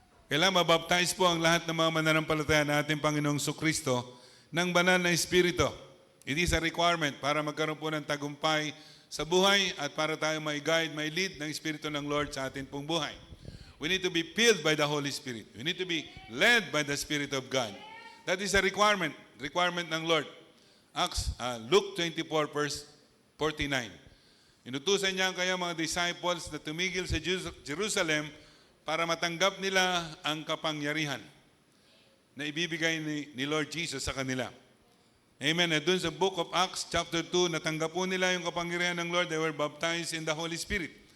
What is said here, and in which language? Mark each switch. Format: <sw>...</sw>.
<tl>Kailangan mabaptize po ang lahat ng mga mananampalataya na ating Panginoong Sukristo ng banal na Espiritu.</tl> <en>It is a requirement</en> <tl>para magkaroon po ng tagumpay sa buhay at para tayo may guide, may lead ng Espiritu ng Lord sa ating pong buhay.</tl> <en>We need to be filled by the Holy Spirit. We need to be led by the Spirit of God. That is a requirement ng Lord. Luke 24 verse 49.</en> <tl>Inutusan niya kaya mga disciples na tumigil sa Jerusalem para matanggap nila ang kapangyarihan na ibibigay ni Lord Jesus sa kanila. Amen. At dun sa book of Acts chapter 2, natanggap po nila yung kapangyarihan ng Lord.</tl> <en>They were baptized in the Holy Spirit.</en>